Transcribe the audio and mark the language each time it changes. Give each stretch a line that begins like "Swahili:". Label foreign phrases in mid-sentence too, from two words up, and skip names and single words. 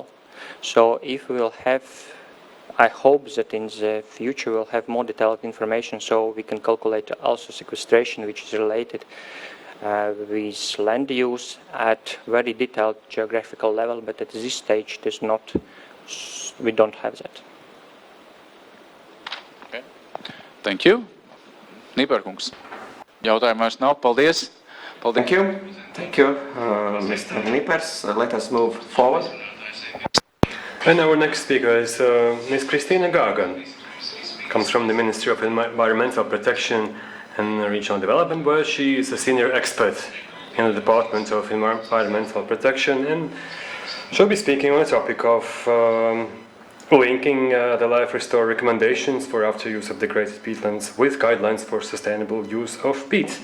English: So if we will have, I hope that in the future we'll have more detailed information so we can calculate also sequestration, which is related with land use at very detailed geographical level, but at this stage there's not, we don't have that. Okay. Thank you.
Latvian: Nīperkungs. Jautājumu vairs nav. Paldies.
English: Thank you. Thank you, Mr. Nipers. Let us move forward. And our next speaker is Ms. Kristina Gagan. Comes from the Ministry of Environmental Protection and Regional Development, where she is a senior expert in the Department of Environmental Protection, and she'll be speaking on the topic of linking the Life Restore recommendations for after use of degraded peatlands with guidelines for sustainable use of peat.